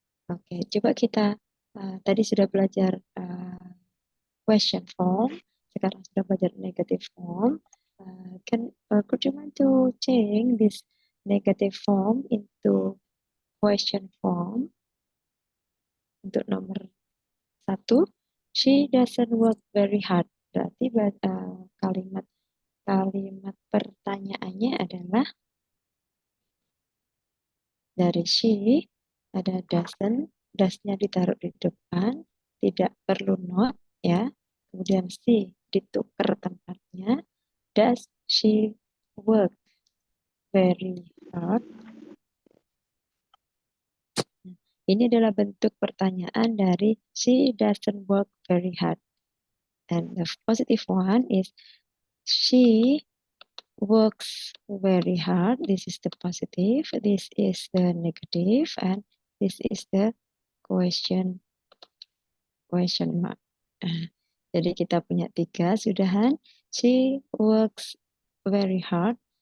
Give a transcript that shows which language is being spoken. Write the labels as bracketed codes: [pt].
[id] Oke, coba kita tadi sudah belajar question form, sekarang sudah belajar negative form. [en] Could you mind to change this negative form into question form? [id] Untuk nomor 1, [en] she doesn't work very hard. [id] Berarti kalimat pertanyaannya adalah dari she ada doesn't, does-nya ditaruh di depan, tidak perlu not ya. Kemudian she ditukar tempatnya. [en] Does she work very hard? [id] Ini adalah bentuk pertanyaan dari [en] she doesn't work very hard. And the positive one is she works very hard. This is the positive, this is the negative, and this is the question mark. [id] Jadi kita punya 3 sudahan. [en] She works very hard.